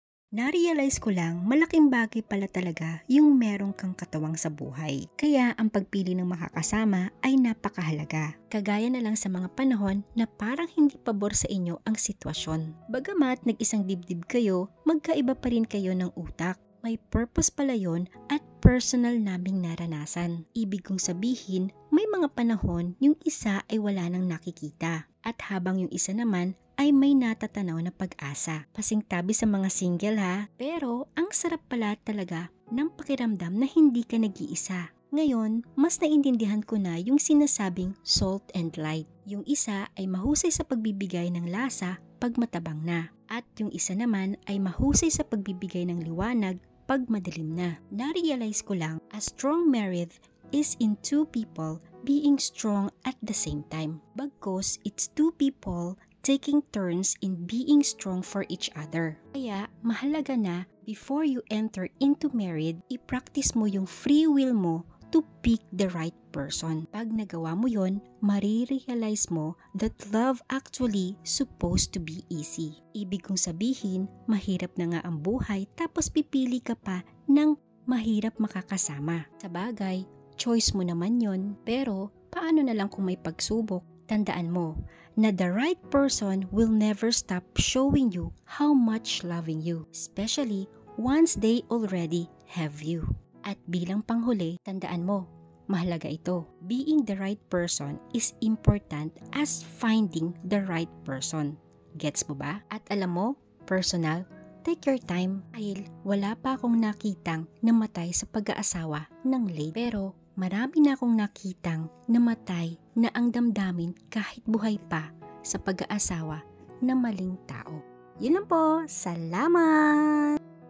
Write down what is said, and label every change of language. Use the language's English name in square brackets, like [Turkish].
[Filipino] Na-realize ko lang, malaking bagay pala talaga yung merong kang katawang sa buhay. Kaya ang pagpili ng makakasama ay napakahalaga. Kagaya na lang sa mga panahon na parang hindi pabor sa inyo ang sitwasyon. Bagamat nag-isang dibdib kayo, magkaiba pa rin kayo ng utak. May purpose pala yon at personal naming naranasan. Ibig kong sabihin, may mga panahon yung isa ay wala nang nakikita. At habang yung isa naman ay may natatanaw na pag-asa. Pasingtabi sa mga single ha, pero ang sarap pala talaga ng pakiramdam na hindi ka nag-iisa. Ngayon, mas naintindihan ko na yung sinasabing salt and light. Yung isa ay mahusay sa pagbibigay ng lasa pag matabang na. At yung isa naman ay mahusay sa pagbibigay ng liwanag pag madilim na. Na-realize ko lang, [English] a strong marriage is in two people being strong at the same time. Bagkus, it's two people taking turns in being strong for each other. [Filipino] Kaya, mahalaga na, [English] before you enter into marriage, i-practice mo yung free will mo to pick the right person. [Filipino] Pag nagawa mo yon, marirealize mo [English] that love actually supposed to be easy. [Filipino] Ibig kong sabihin, mahirap na nga ang buhay tapos pipili ka pa ng mahirap makakasama. Sa bagay, choice mo naman yon, pero paano na lang kung may pagsubok? Tandaan mo na [English] the right person will never stop showing you how much loving you, especially once they already have you. [Filipino] At bilang panghuli, tandaan mo, mahalaga ito. [English] Being the right person is important as finding the right person. [Filipino] Gets mo ba? [English] At alam mo, personal, take your time. [Filipino] Dahil wala pa akong nakitang namatay sa pag-aasawa ng late. Pero marami na akong nakitang namatay na ang damdamin kahit buhay pa sa pag-aasawa ng maling tao. Yun lang po. Salamat!